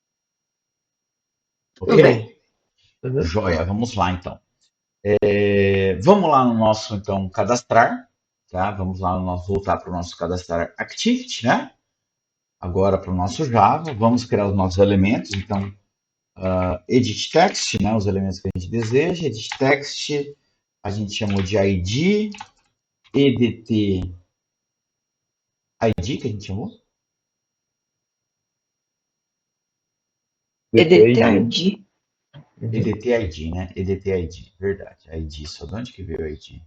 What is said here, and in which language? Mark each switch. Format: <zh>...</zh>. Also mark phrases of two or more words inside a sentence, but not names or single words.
<pt>Tudo Ok? bem. Uhum. Joia, vamos lá então. Vamos lá no nosso então cadastrar, tá? Vamos lá no nosso, voltar para o nosso cadastrar activity, né? Agora para o nosso Java, vamos criar os nossos elementos. Então,</pt> <en>edit text,</en> <pt>né? Os elementos que a gente deseja.</pt> <en>Edit text,</en> <pt>a gente chamou de ID, EDT ID que a gente chamou. EDTID. Uhum. EDT ID, né? EDT ID, verdade. ID, só de onde que veio o ID?</pt>